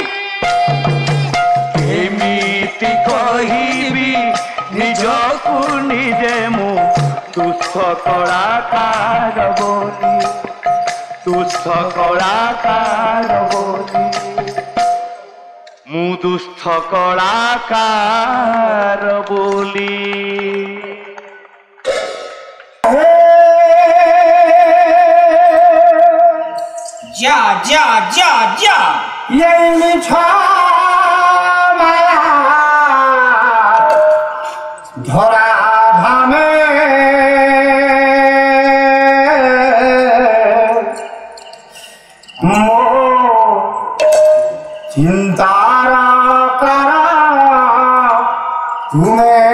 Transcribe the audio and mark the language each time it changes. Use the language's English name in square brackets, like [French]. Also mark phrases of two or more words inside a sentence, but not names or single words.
[Odia] କେମିତି କହିବି ନିଜକୁ ନିଜେ ମୁଁ ଦୁଃଖ କଳାକାର ବୋଲି ଦୁଃଖ କଳାକାର ବୋଲି ମୁଁ ଦୁଃଖ କଳାକାର ବୋଲି যা যা যা যা [Bangla] এই মিঠা মায়া ধরা ধামে চিন্তার কারা তুমি